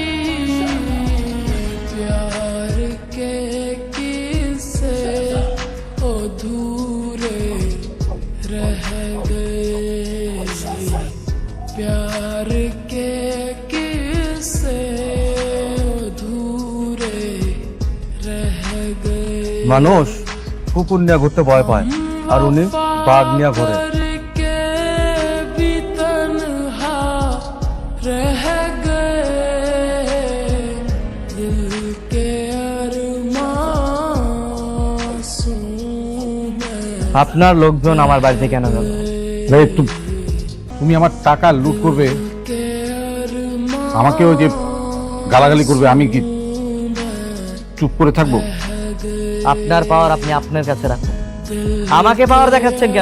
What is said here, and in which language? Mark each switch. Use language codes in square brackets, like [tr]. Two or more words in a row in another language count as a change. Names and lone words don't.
[hi] प्यार के किस्से अधूरे रह गए, प्यार के किस्से अधूरे रह गए। [bn] মানুষ কুকুর নিয়ে ঘুরতে ভয় পায়, আর উনি বাঘ নিয়ে ঘোরে। [hi] रह गए दिल के अरमां। [bn] আপনার লোকজন আমার বাড়িতে কেন গেল? তুমি আমার টাকা লুট করবে, আমাকে ওই যে গালাগালি করবে, আমি কি চুপ করে থাকবো? আপনার পাওয়ার আপনি আপনার কাছে রাখুন, আমাকে পাওয়ার দেখাচ্ছেন কেন?